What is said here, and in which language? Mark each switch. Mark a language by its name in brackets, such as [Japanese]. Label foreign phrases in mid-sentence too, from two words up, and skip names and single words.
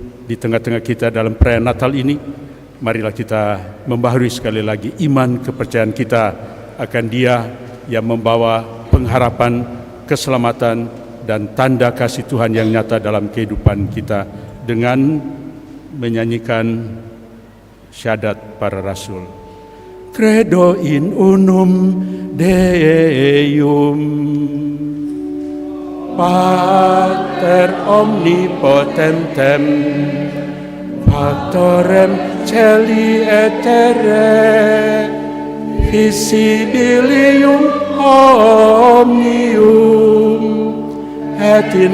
[Indonesian] di tengah-tengah kita dalam perayaan Natal ini, marilah kita membaharui sekali lagi iman kepercayaan kita akan Dia yang membawa pengharapan, keselamatan, dan tanda kasih Tuhan yang nyata dalam kehidupan kita dengan menyanyikan syahadat para rasul. [Latin] Credo in unum Deum, Pater omnipotentem, Factorem Celi et terrae, visibilium omnium et